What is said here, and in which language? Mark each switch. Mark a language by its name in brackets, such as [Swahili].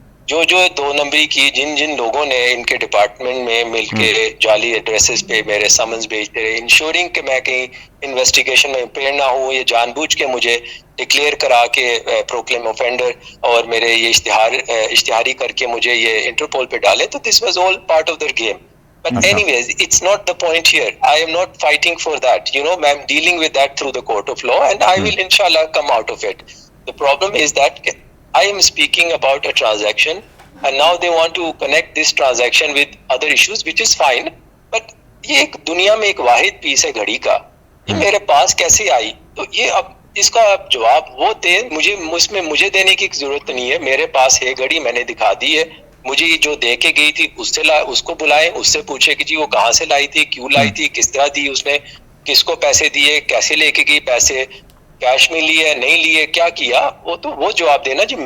[Urdu] جو دو نمبری کی جن لوگوں نے ان کے ڈپارٹمنٹ میں مل کے جعلی ایڈریسز پہ میرے سمنز بھیجتے رہے, انشورنگ کہ میں کہیں انویسٹیگیشن میں امپیئر نہ ہوں, یہ جان بوجھ کے مجھے ڈکلیئر کرا کے پروکلیم اوفینڈر اور میرے یہ اشتہاری کر کے مجھے یہ انٹرپول پہ ڈالے, تو [English] This was all part of their game. But anyways, it's not the point here. I am not fighting for that. I'm dealing with that through the court of law, and I will inshallah come out of it. The problem is that I am speaking about a transaction, and now they want to connect this transaction with other issues, which is fine. [Urdu] But یہ ایک دنیا میں ایک واحد پیس ہے گھڑی کا, یہ میرے پاس کیسے آئی؟ تو یہ اب اس کا جواب وہ دے, مجھے دینے کی ضرورت نہیں ہے. میرے پاس ہے گھڑی, میں نے دکھا دی ہے. مجھے جو دے کے گئی تھی اس کو بلائیں, اس سے پوچھے کہ جی وہ کہاں سے لائی تھی, کیوں لائی تھی, کس طرح دی, اس نے کس کو پیسے دیے, کیسے لے کے گئی پیسے, کیش میں لیے نہیں لیے, کیا کیا, وہ جواب دینا جی.